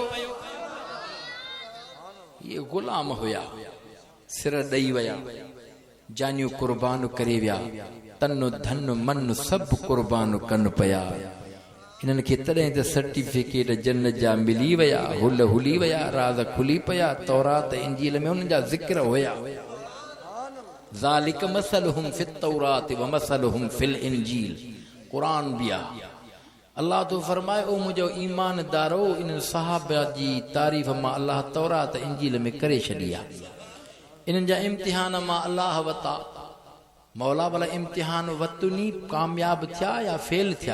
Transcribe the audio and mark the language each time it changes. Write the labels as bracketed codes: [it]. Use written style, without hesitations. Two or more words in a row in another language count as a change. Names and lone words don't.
[sd] ये गुलाम हुया, सिर ॾेई विया, जानियूं कुर्बान करे विया, तन धन मन सभु कुर्बान कन पिया। इन्हनि खे तॾहिं त सर्टिफिकेट जन्नत जा मिली विया, हुल हुली विया, राज़ खुली पिया। तौरात इंजील में उन्हनि जा ज़िक्र हुया। [ar] ذلك مثلهم في التوراة ومثلهم في الإنجيل. [sd] कुरान भी आहे। अल्लाह तो फरमाए, ओ मुंहिंजो ईमानदारो, इन सहाबा जी तारीफ़ मां अल्लाह तौरात इंजील में करे छॾी आहे। इन्हनि जा इम्तिहान मां अल्लाह वता, मौला भला इम्तिहान वतुनी कामयाब थिया या फेल थिया।